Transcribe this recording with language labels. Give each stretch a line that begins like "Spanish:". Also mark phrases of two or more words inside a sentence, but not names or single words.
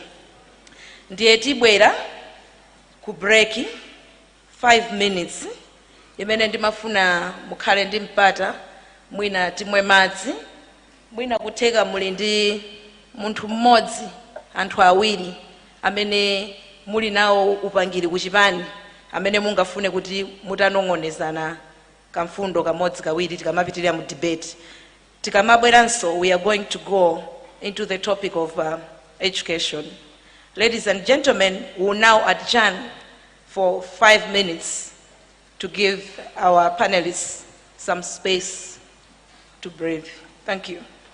Nyanja: Ndiye tibwera ku
English: break 5 minutes
Nyanja: imene ndimafuna mukhale ndi mpata mwina timwe madzi mwina kutheka muli ndi munthu mmodzi anthu awiri amene muli nawo upangiri kuchipani amene mungafune kuti mutanong'onezana kamfundo kamodzi kawiri tikamapitirira mu debate.
English: Tikamabweranso we are going to go into the topic of education. Ladies and gentlemen, we will now adjourn for 5 minutes to give our panelists some space to breathe. Thank you.